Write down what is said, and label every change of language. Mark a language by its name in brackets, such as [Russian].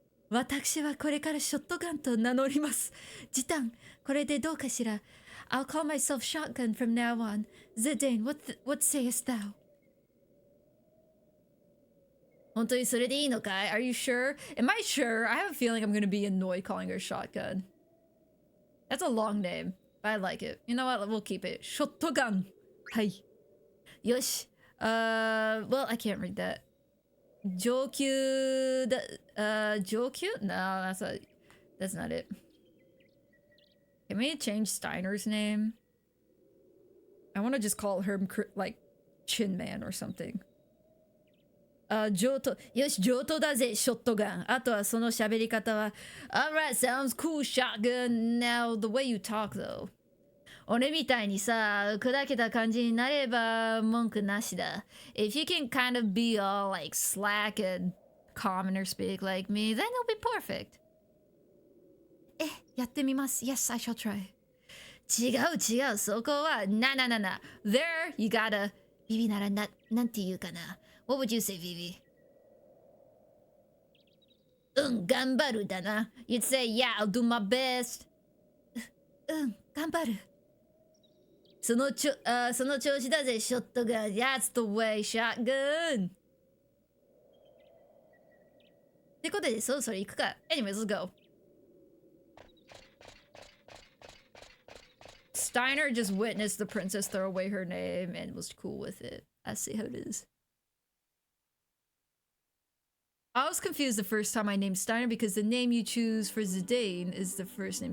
[Japanese] 私はこれからショットガンと名乗ります。ジタン、これでどうかしら? [English] I'll call myself Shotgun from now on. Zidane, what sayest thou? [Japanese] 本当にそれでいいのかい? [English] Are you sure? Am I sure? I have a feeling I'm gonna be annoyed calling her Shotgun. That's a long name, but I like it. You know what? We'll keep it. Shotgun. Hi. Yosh. Well, I can't read that. Jokyu. Jokyu? No, that's not it. Can we change Steiner's name? I want to just call her like Chin Man or something. Joto. [Japanese] Yosh, Joto だぜ, Shotgun. あとはその喋り方は [English] Alright, sounds cool, Shotgun. Now, the way you talk, though. [Japanese] 俺みたいにさ、砕けた感じになれば文句なしだ. [English] If you can kind of be all like slack and commoner speak like me, then it'll be perfect. [Japanese] やってみます. [English] Yes, I shall try. [Japanese] 違う、そこは、な。 [English] There, you gotta. [Japanese] ビビならなんて言うかな. [English] What would you say, Vivi? [Japanese] 頑張るだな. [English] You'd say, yeah, I'll do my best. [Japanese] 頑張る. その調子だぜ、ショットガン. [English] That's the way, Shotgun. [Japanese] ってことで、そろそろ行くか. [English] Anyways, let's go. Steiner just witnessed the princess throw away her name and was cool with it. I see how it is. I was confused the first time I named Steiner because the name you choose for Zidane is the first name.